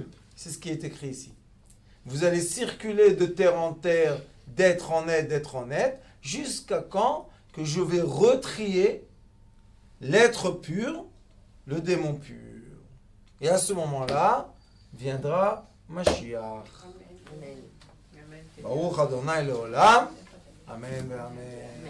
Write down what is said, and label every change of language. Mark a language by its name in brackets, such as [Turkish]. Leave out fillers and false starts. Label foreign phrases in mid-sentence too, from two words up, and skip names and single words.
[French] C'est ce qui est écrit ici. Vous allez circuler de terre en terre, d'être en être, jusqu'à quand que je vais retrier l'être pur, le démon pur. Et à ce moment-là, viendra Mashiach. Amen. [Hebrew] ברוך אדני לעולם. Amen et Amen.